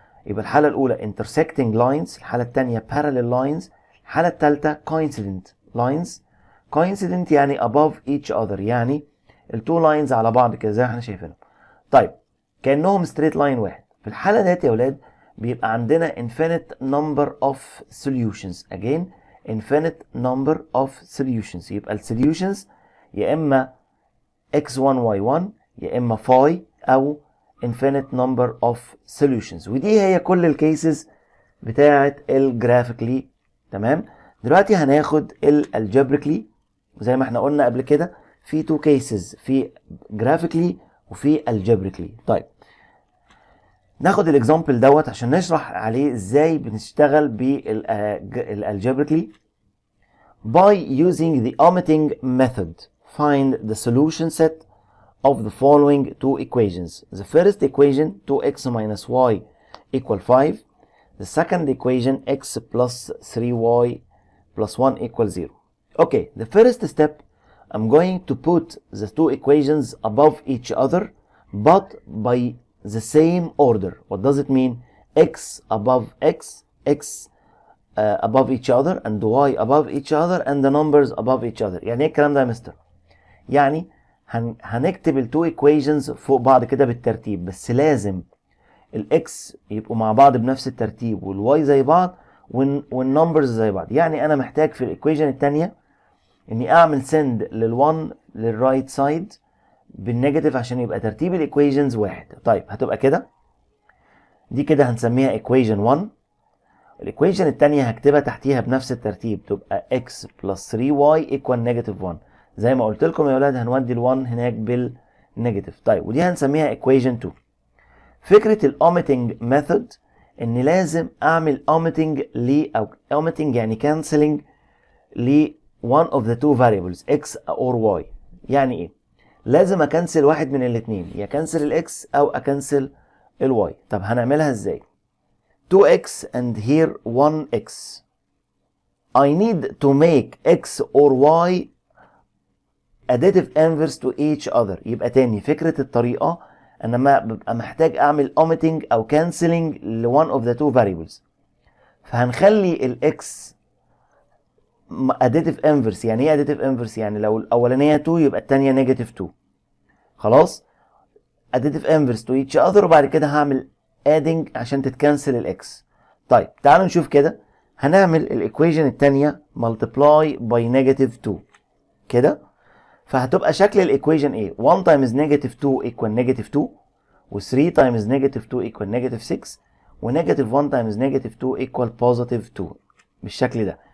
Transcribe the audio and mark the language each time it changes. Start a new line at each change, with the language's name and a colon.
Arabic: يبقى الحالة الأولى intersecting lines، الحالة الثانية parallel lines، الحالة الثالثة coincident lines. coincident يعني
English: above each other،
Arabic: يعني التو لاينز على بعض كده زي ما احنا شايفينهم. طيب كأنهم straight line واحد. في الحالة ديت يا ولاد بيبقى عندنا
English: infinite number of solutions. again infinite number of solutions.
Arabic: يبقى ال solutions يا إما x1 y1 يا إما phi أو
English: infinite number of solutions.
Arabic: ودي هي كل الكيسز بتاعة الجرافيكلي. تمام، دلوقتي هناخد الالجبريكلي زي ما احنا قلنا قبل كده. في two cases، في graphically وفي algebraically. طيب ناخد الاكزامبل دوت عشان نشرح عليه ازاي بنشتغل بالalgebraically.
English: By using the omitting method, find the solution set of the following two equations. The first equation 2x minus y equal 5. The second equation x plus 3y plus 1 equals 0. Okay, the first step, I'm going to put the two equations above each other, but by the same order. What does it mean? X above x, x above each other, and y above each other, and the numbers above each other.
Arabic: يعني ايه الكلام ده يا مستر؟ يعني هنكتب التو equations فوق بعض كده بالترتيب، بس لازم الاكس يبقوا مع بعض بنفس الترتيب والواي زي بعض والنمبرز زي بعض. يعني انا محتاج في الايكويشن الثانيه اني اعمل سند لل1 للرايت سايد بالنيجاتيف عشان يبقى ترتيب الايكويشنز واحد. طيب هتبقى كده، دي كده هنسميها ايكويشن 1. الايكويشن الثانيه هكتبها تحتيها بنفس الترتيب، تبقى
English: x plus 3y equal negative 1.
Arabic: زي ما قلت لكم يا اولاد هنودي ال1 هناك بالنيجاتيف. طيب ودي هنسميها ايكويشن 2. فكره الاوميتنج ميثود ان لازم اعمل omitting او omitting يعني canceling ل
English: one of the two variables x or y.
Arabic: يعني ايه؟ لازم اكنسل واحد من الاثنين، يا كنسل الاكس او اكنسل الواي. طب هنعملها ازاي؟
English: 2x and here 1x. I need to make x or y additive inverse to each other.
Arabic: يبقى تاني فكرة الطريقة انا ما ببقى محتاج اعمل omitting او canceling ل
English: one of the two variables.
Arabic: فهنخلي الاكس additive inverse. يعني ايه additive inverse؟ يعني لو الاولانية 2 يبقى التانية negative 2. خلاص؟
English: additive inverse to each other،
Arabic: وبعد كده هعمل adding عشان تتكنسل الاكس. طيب تعالوا نشوف كده. هنعمل الايكويشن الثانيه
English: multiply by negative 2
Arabic: كده، فهتبقى شكل الايكويشن ايه؟ 1 times negative 2 equal negative 2، و 3 times negative 2 equal negative 6، و negative 1 times negative 2 equal positive 2 بالشكل ده.